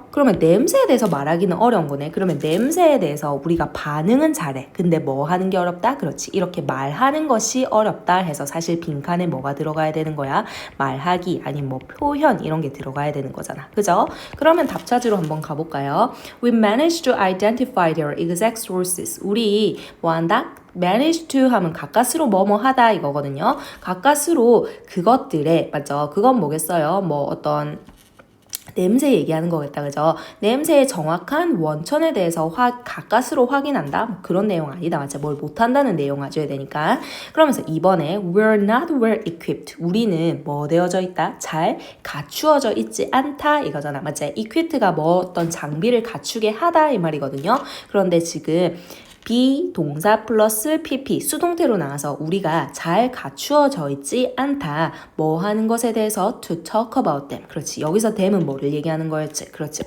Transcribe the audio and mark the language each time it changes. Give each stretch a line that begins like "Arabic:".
Korean: 그러면 냄새에 대해서 말하기는 어려운 거네. 그러면 냄새에 대해서 우리가 반응은 잘해. 근데 뭐 하는 게 어렵다? 그렇지. 이렇게 말하는 것이 어렵다 해서 사실 빈칸에 뭐가 들어가야 되는 거야? 말하기 아니면 뭐 표현 이런 게 들어가야 되는 거잖아. 그죠? 그러면 답 찾으러 한번 가볼까요?
English: We managed to identify their exact sources.
Korean: 우리 뭐 한다? manage to 하면 가까스로 뭐뭐 하다 이거거든요. 가까스로 그것들의 맞죠? 그건 뭐겠어요? 뭐 어떤 냄새 얘기하는 거겠다, 그죠? 냄새의 정확한 원천에 대해서 가까스로 확인한다? 뭐 그런 내용 아니다, 맞아? 뭘 못한다는 내용 가져야 되니까. 그러면서 이번에
English: we're not well equipped.
Korean: 우리는 뭐 되어져 있다? 잘 갖추어져 있지 않다 이거잖아, 맞지? equiped가 뭐 어떤 장비를 갖추게 하다 이 말이거든요. 그런데 지금 비동사 플러스 PP 수동태로 나와서 우리가 잘 갖추어져 있지 않다. 뭐 하는 것에 대해서
English: to talk about them.
Korean: 그렇지. 여기서 them은 뭐를 얘기하는 거였지? 그렇지.